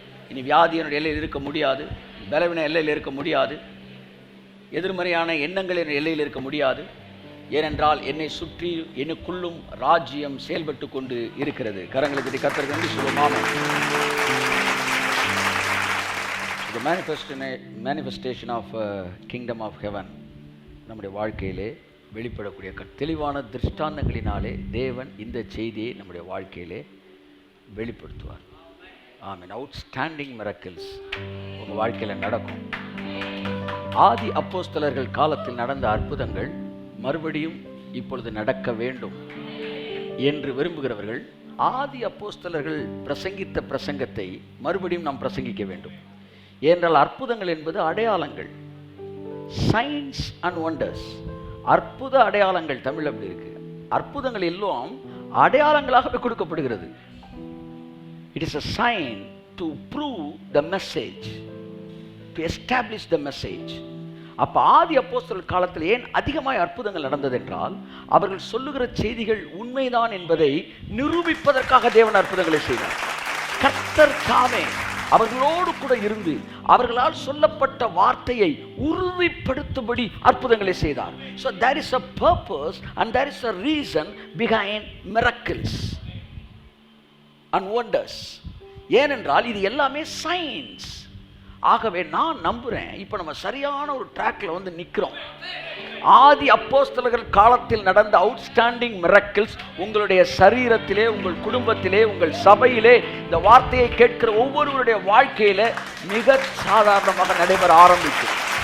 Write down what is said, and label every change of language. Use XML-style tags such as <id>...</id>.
<ta>இனி வியாதி என்னுடைய எல்லையில் இருக்க முடியாது, பலவீன எல்லையில் இருக்க முடியாது, எதிர்மறையான எண்ணங்கள் என் எல்லையில் இருக்க முடியாது. ஏனென்றால் என்னை சுற்றி எனக்குள்ளும் ராஜ்யம் செயல்பட்டு கொண்டு இருக்கிறது. கரங்களுக்கு கர்த்தருக்கு நன்றி சொல்லுவோம்.</ta> <en>The manifestation of kingdom of heaven</en> <ta>நம்முடைய வாழ்க்கையிலே வெளிப்படக்கூடிய தெளிவான திருஷ்டாந்தங்களினாலே தேவன் இந்த செய்தியை நம்முடைய வாழ்க்கையிலே வெளிப்படுத்துவார். ஆமென். அவுட்ஸ்டாண்டிங் மிரக்கிள்ஸ் உங்கள் வாழ்க்கையில் நடக்கும். ஆதி அப்போஸ்தலர்கள் காலத்தில் நடந்த அற்புதங்கள் மறுபடியும் இப்பொழுது நடக்க வேண்டும் என்று விரும்புகிறவர்கள் ஆதி அப்போஸ்தலர்கள் பிரசங்கித்த பிரசங்கத்தை மறுபடியும் நாம் பிரசங்கிக்க வேண்டும். ஏனென்றால் அற்புதங்கள் என்பது அடையாளங்கள், சைன்ஸ் அண்ட் ஒண்டர்ஸ். அற்புத அடையாளங்கள், தமிழ் அப்படி இருக்கு. அற்புதங்கள் எல்லாம் அடையாளங்களாகவே கொடுக்கப்படுகிறது.</ta> <en>It is a sign to prove the message, to establish the message.</en> <ta>அப்ப ஆதி அப்போஸ்தலர் காலத்தில் ஏன் அதிகமாய் அற்புதங்கள் நடந்தது என்றால், அவர்கள் சொல்லுகிற செய்திகள் உண்மைதான் என்பதை நிரூபிப்பதற்காக தேவன் அற்புதங்களை செய்தார். கர்த்தர் தாமே அவர்களோடு கூட இருந்து அவர்களால் சொல்லப்பட்ட வார்த்தையை உறுதிப்படுத்தும்படி அற்புதங்களை செய்தார்.</ta> <en>So there is a purpose and there is a reason behind miracles and wonders.</en> <ta>ஏனென்றால் இது எல்லாமே சயின்ஸ். ஆகவே நான் நம்புறேன், இப்போ நம்ம சரியான ஒரு ட்ராக்ல வந்து நிற்கிறோம். ஆதி அப்போஸ்தலர்கள் காலத்தில் நடந்த அவுட்ஸ்டாண்டிங் மிரக்கிள்ஸ் உங்களுடைய சரீரத்திலே, உங்கள் குடும்பத்திலே, உங்கள் சபையிலே, இந்த வார்த்தையை கேட்கிற ஒவ்வொருவருடைய வாழ்க்கையில மிக சாதாரணமாக நடைபெற ஆரம்பிக்கும்.</ta>